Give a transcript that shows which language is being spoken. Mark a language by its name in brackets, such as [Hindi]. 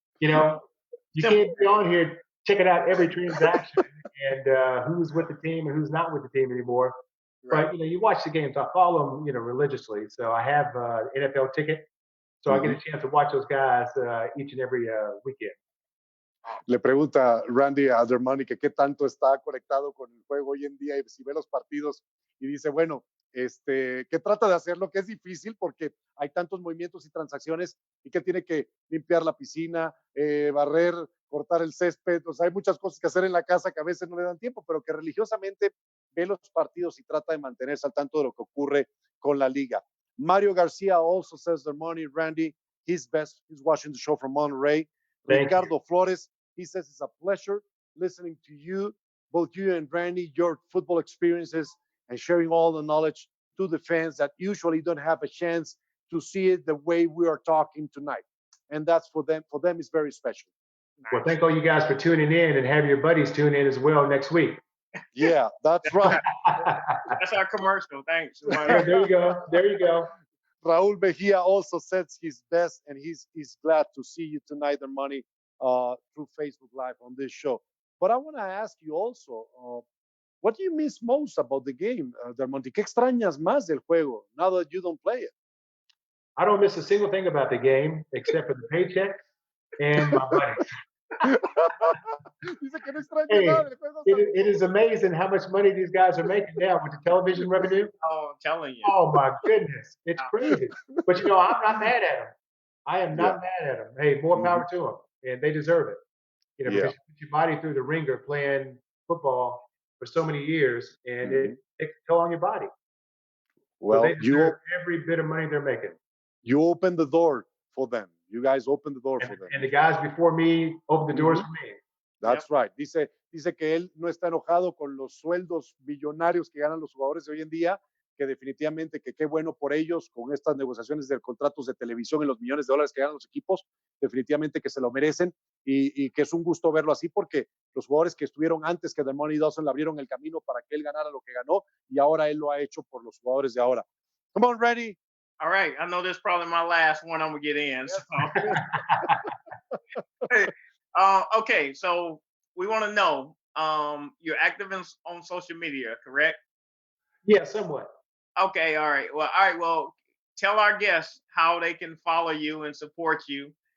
[English] You can't be on here checking out every transaction and who's with the team and who's not with the team anymore. Right. But you watch the games. I follow them, religiously. So I have an NFL ticket, so I get a chance to watch those guys each and every weekend. [Spanish] Le pregunta Randy a Dermontti que qué tanto está conectado con el juego hoy en día y si ve los partidos y dice, bueno, que trata de hacerlo, que es difícil porque hay tantos movimientos y transacciones y que tiene que limpiar la piscina, barrer, cortar el césped, o sea, hay muchas cosas que hacer en la casa que a veces no le dan tiempo, pero que religiosamente ve los partidos y trata de mantenerse al tanto de lo que ocurre con la liga. [English] Mario Garcia also says, Dermontti, Randy, he's watching the show from Monterey. Ricardo Flores, he says it's a pleasure listening to you, both you and Randy, your football experiences and sharing all the knowledge to the fans that usually don't have a chance to see it the way we are talking tonight. And that's for them it's very special. Well, thank all you guys for tuning in and have your buddies tune in as well next week. Yeah, that's right. That's our commercial. Thanks. There you go. Raul Mejia also says he's best and he's glad to see you tonight, Dermontti, through Facebook Live on this show. But I want to ask you also, what do you miss most about the game, Dermontti? [Spanish] ¿Qué extrañas más del juego [English] now that you don't play it? I don't miss a single thing about the game except for the paycheck and my buddies. [Spanish] Dice que no extraña nada del juego. [English] It is amazing how much money these guys are making now with the television revenue. Oh, I'm telling you. Oh my goodness, it's crazy. But I'm not mad at them. I am not mad at them. Hey, more power to them, and they deserve it. Because you put your body through the ringer playing football for so many years, and it takes a toll on your body. Well, so they deserve every bit of money they're making. You opened the door for them. You guys opened the door for them. And the guys before me opened the doors for me. That's right. [Spanish] Dice que él no está enojado con los sueldos millonarios que ganan los jugadores de hoy en día, que definitivamente que qué bueno por ellos con estas negociaciones de contratos de televisión y los millones de dólares que ganan los equipos, definitivamente que se lo merecen y que es un gusto verlo así porque los jugadores que estuvieron antes que Dermontti y Dawson le abrieron el camino para que él ganara lo que ganó y ahora él lo ha hecho por los jugadores de ahora. [English] Come on, Randy. All right. I know this is probably my last one I'm going to get in. So. Okay. So we want to know, you're active on social media, correct? Yeah, somewhat. Okay. All right. Well, tell our guests how they can follow you and support you.